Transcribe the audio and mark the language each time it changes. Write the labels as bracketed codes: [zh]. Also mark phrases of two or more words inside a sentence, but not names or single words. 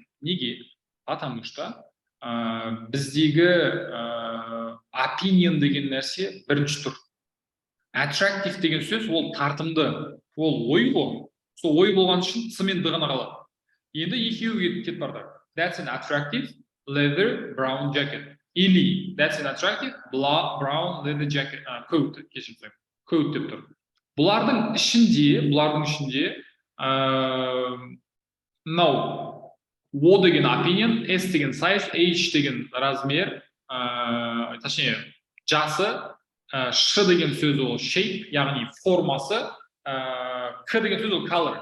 [kk] Неге? [ru] Потому что [kk] біздегі opinion деген нәрсе бірінші тұр. Attractive деген сөз ол тартымды, ол ой ғой. Сол ой болған үшін С мен Д ғана қалады. Енді екеуі кетіп барды. [en] That's an attractive leather brown jacket. Или that's an attractive brown leather jacket. [kk] Coat, кешірім, coat деп тұр. Бұлардың ішінде O деген opinion, S деген size, H деген [ru] размер, точнее, [kk] жасы, Ш деген сөз ол shape, яғни формасы, К деген сөз ол color.